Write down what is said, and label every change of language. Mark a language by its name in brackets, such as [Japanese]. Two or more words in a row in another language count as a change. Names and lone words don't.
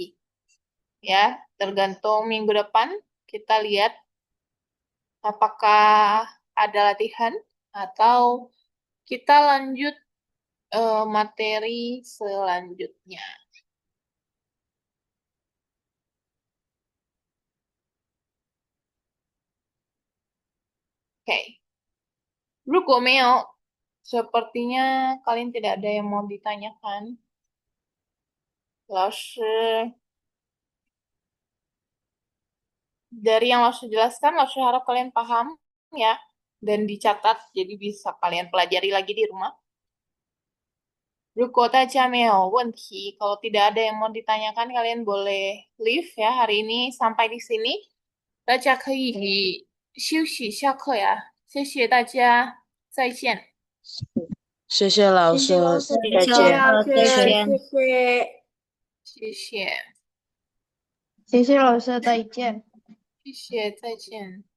[Indonesian] Ya, tergantung minggu depan, kita lihat apakah ada latihan, atau kita lanjut materi selanjutnya. Oke. [Chinese] 如果没有, [Indonesian] sepertinya kalian tidak ada yang mau ditanyakan. 老师 dari yang Laushe jelaskan, Laushe harap kalian paham ya, dan dicatat, jadi bisa kalian pelajari lagi di rumah. [Chinese] 如果大家没有问题, [Indonesian] kalau tidak ada yang mau ditanyakan, kalian boleh leave ya hari ini sampai di sini. [Chinese] 大家可以休息下课呀，谢谢大家，再见。谢谢老师，再谢谢见。老师，再见。谢谢，谢谢老师，再见。谢谢，再见。